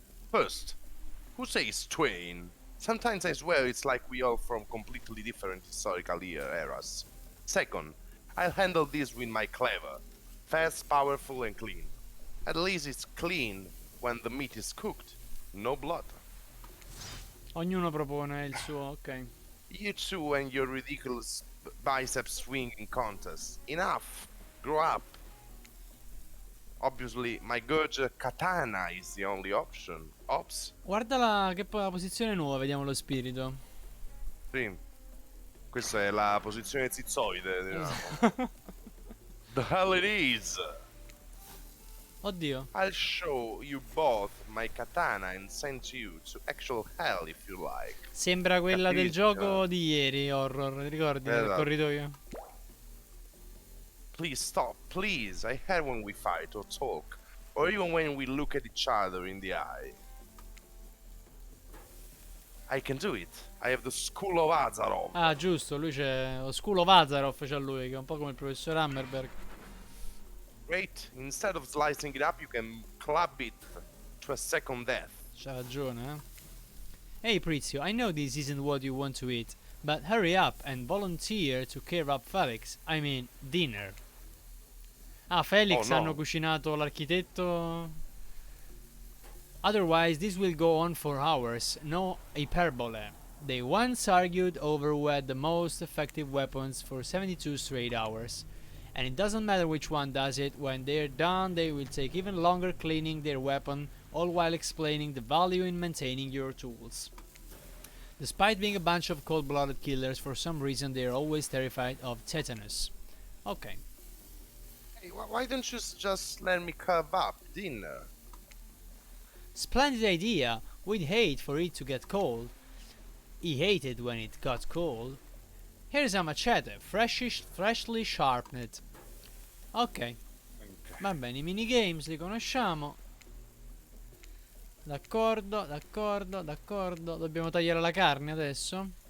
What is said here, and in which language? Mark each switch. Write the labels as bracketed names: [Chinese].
[English] First, who says twain? Sometimes I swear it's like we all from completely different historical eras. Second, I'll handle this with my clever. Fast, powerful and clean. At least it's clean when the meat is cooked. No blood. [Italian] Ognuno propone il suo, ok. [English] You two and your ridiculous bicep swinging contest. Enough. Grow up. Obviously, my good katana is the only option. Ops. [Italian] Guarda la posizione nuova, vediamo lo spirito. Sì. Questa è la posizione zizzoide, diciamo. [English] The hell it is! [Italian] Oddio. [English] I'll show you both my katana and send you to actual hell if you like. [Italian] Sembra quella del Cattivissimo. gioco di ieri, horror, ti ricordi? Del Esatto. corridoio. [English] Please stop, please. I hate when we fight or talk, or even when we look at each other in the eye. I can do it. I have the school of Azarov. [Italian] Ah, giusto, lui c'è lo School of Azaroth, c'ha lui, che è un po' come il professor Hammerberg. [English] Great. Instead of slicing it up, you can club it to a second death. [Italian] C'ha ragione, eh. [English] Hey Prizio, I know this isn't what you want to eat, but hurry up and volunteer to care up Felix. I mean, dinner. Ah, Felix Oh, no. [Italian] hanno cucinato l'architetto. [English] Otherwise, this will go on for hours. No hyperbole. They once argued over who had the most effective weapons for 72 straight hours. And it doesn't matter which one does it, when they're done they will take even longer cleaning their weapon, all while explaining the value in maintaining your tools. Despite being a bunch of cold-blooded killers, for some reason they are always terrified of tetanus. Okay. Hey, why don't you just let me carve up dinner? Splendid idea! We'd hate for it to get cold. He hated when it got cold. Here's a machete, freshly sharpened. [Italian] Ok, va bene, i minigames li conosciamo. D'accordo, d'accordo, d'accordo. Dobbiamo tagliare la carne adesso.